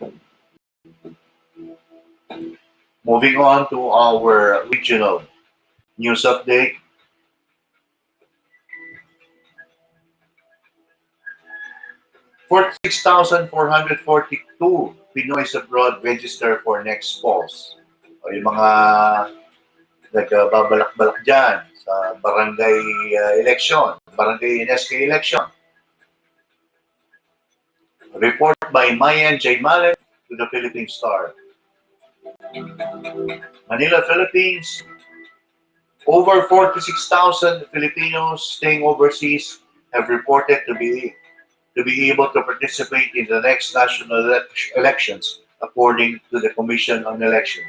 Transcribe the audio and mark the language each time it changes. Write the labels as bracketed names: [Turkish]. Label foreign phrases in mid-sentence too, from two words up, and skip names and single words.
[English] Moving on to our regional News update. $46,442 Pinoys abroad register for next polls. [Filipino] O yung mga nagbabalak-balak dyan sa barangay election, barangay NSK election. [English] Report by Mayan J. Malik to the Philippine Star. Manila, Philippines. Over 46,000 Filipinos staying overseas have reported to be able to participate in the next national elections, according to the Commission on Elections.